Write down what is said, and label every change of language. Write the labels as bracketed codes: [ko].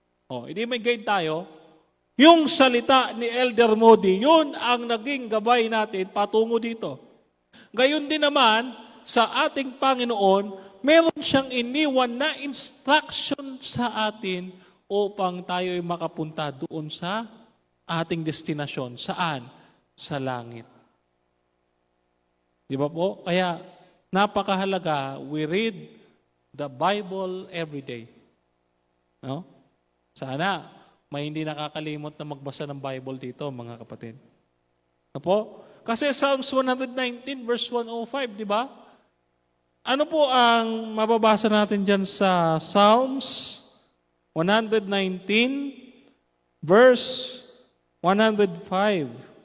[tl] Hindi may guide tayo. Yung salita ni Elder Modi, yun ang naging gabay natin patungo dito. Gayon din naman, sa ating Panginoon, meron siyang iniwan na instruction sa atin upang tayo ay makapunta doon sa ating destinasyon. Saan? Sa langit. Di ba po? Kaya napakahalaga, [en] we read the Bible every day. [tl] No? Sana may hindi nakakalimot na magbasa ng Bible dito, mga kapatid. Ano po? Kasi Psalms 119 verse 105, di ba? Ano po ang mababasa natin dyan sa Psalms 119 verse 105?